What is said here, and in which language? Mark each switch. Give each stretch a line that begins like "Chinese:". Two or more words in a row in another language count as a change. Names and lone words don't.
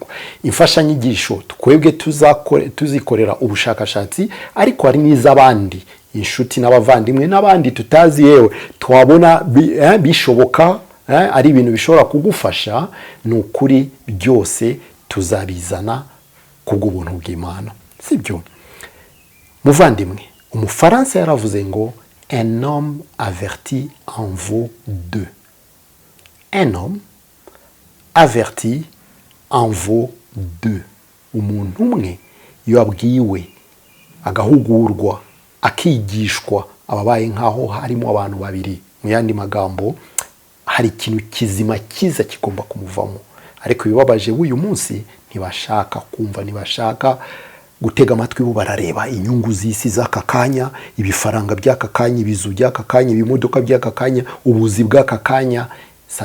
Kinyarwanda: Imfashanyigisho twebwe tuzikorera ubushakashatsi, ariko hari n'iz'abandi, inshuti n'abavandimwe n'abandi tutazi, yewe twabona bishoboka, ari ibintu bishobora kugufasha. Ni ukuri byose tuzabizana kubw'ubuntu bw'Imana, sibyo? Muvandimwe, umufaransa yaravuze ngo
French: un homme averti en vaut deux. Un homme averti en vaut deux.
Kinyarwanda: Umuntu umwe iyo abwiwe agahugurwa akigishwa ababaye nkaho harimo abantu babiri. Mu yandi magambo, hari ikintu kizima kiza kigomba kumuvamo. Ariko ibibabaje uyu munsi ntibashaka kumva, ntibashaka gutega amatwi, bo barareba inyungu z'isi z'aka kanya, ibifaranga by'aka kanya, ibizu by'aka kanya, ibimodoka by'aka kanya, ubuzi bw'aka kanya.